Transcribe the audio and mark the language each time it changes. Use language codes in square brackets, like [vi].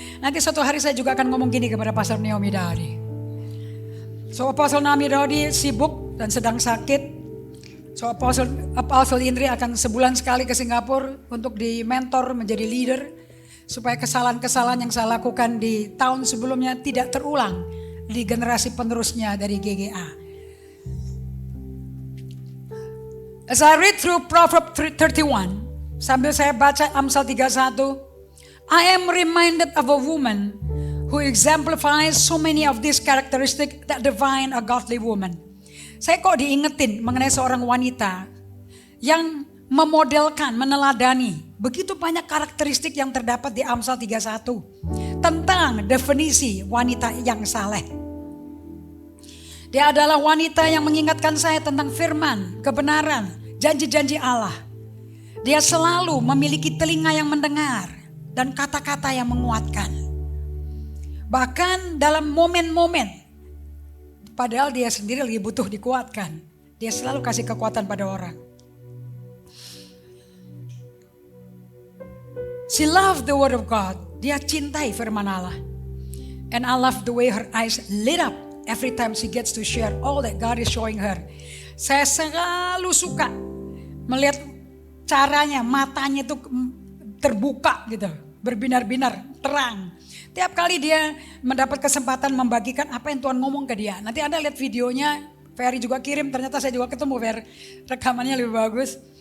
[id] Nanti suatu hari saya juga akan ngomong gini kepada Pastor Naomi Daudi. So Apostle Naomi Daudi sibuk dan sedang sakit. So Apostle Indri akan sebulan sekali ke Singapura untuk di mentor menjadi leader. Supaya kesalahan-kesalahan yang saya lakukan di tahun sebelumnya tidak terulang di generasi penerusnya dari GGA. [en] As I read through Proverbs 31, [id] sambil saya baca Amsal 31, [en] I am reminded of a woman who exemplifies so many of these characteristics that define a godly woman. [id] Saya kok diingetin mengenai seorang wanita yang memodelkan, meneladani begitu banyak karakteristik yang terdapat di Amsal 31 tentang definisi wanita yang saleh. Dia adalah wanita yang mengingatkan saya tentang firman, kebenaran, janji-janji Allah. Dia selalu memiliki telinga yang mendengar dan kata-kata yang menguatkan. Bahkan dalam momen-momen, padahal dia sendiri lagi butuh dikuatkan, dia selalu kasih kekuatan pada orang. [en] She loved the word of God. [id] Dia cintai firman Allah. [en] And I love the way her eyes lit up every time she gets to share all that God is showing her. [id] Saya selalu suka melihat caranya, matanya itu terbuka gitu, berbinar-binar, terang. Tiap kali dia mendapat kesempatan membagikan apa yang Tuhan ngomong ke dia. Nanti Anda lihat videonya, Ferry juga kirim, ternyata saya juga ketemu Ferry, rekamannya lebih bagus.